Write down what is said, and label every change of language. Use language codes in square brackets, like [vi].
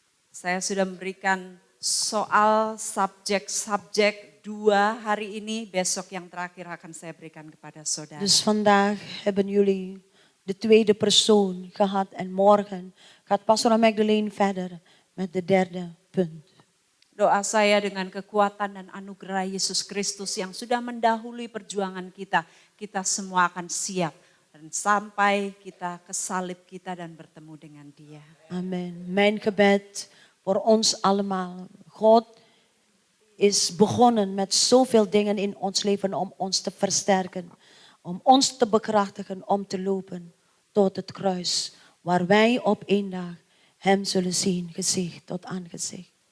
[id] Saya sudah memberikan soal subjek-subjek 2 hari ini, besok yang terakhir akan saya berikan kepada saudara. [nl] Dus vandaag hebben jullie de tweede persoon gehad en morgen gaat Pastor Magdalene verder met de derde punt. [id] Doa saya dengan kekuatan dan anugerah Yesus Kristus yang sudah mendahului perjuangan kita, kita semua akan siap. Dan sampai kita ke salib kita dan bertemu dengan Dia. Amen. [nl] Mijn gebed voor ons allemaal. God is begonnen met zoveel dingen in ons leven om ons te versterken. Om ons te bekrachtigen om te lopen tot het kruis. Waar wij op één dag Hem zullen zien, gezicht tot aangezicht.